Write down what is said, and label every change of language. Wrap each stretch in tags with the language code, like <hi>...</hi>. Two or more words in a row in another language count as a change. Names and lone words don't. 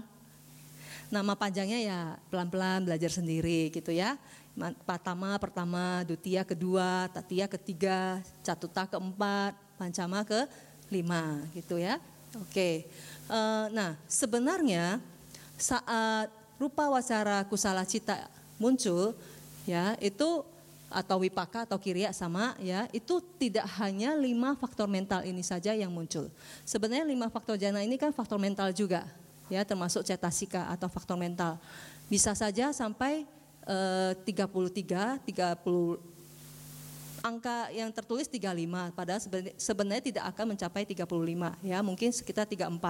<id>Nama panjangnya ya pelan-pelan belajar sendiri gitu ya. Patama pertama, Dutiya kedua, Tatiya ketiga, Catuta keempat, Pancama ke-5 gitu ya. Oke. Nah, sebenarnya saat</id> <pi>rupa wacara kusala citta</pi> <id>muncul ya, itu atau wipaka atau kiriya sama ya, itu tidak hanya 5 faktor mental ini saja yang muncul. Sebenarnya 5 faktor jana ini kan faktor mental juga ya, termasuk cetasika atau faktor mental. Bisa saja sampai 33, 30, angka yang tertulis 35, padahal sebenarnya tidak akan mencapai 35 ya, mungkin sekitar 34.</id>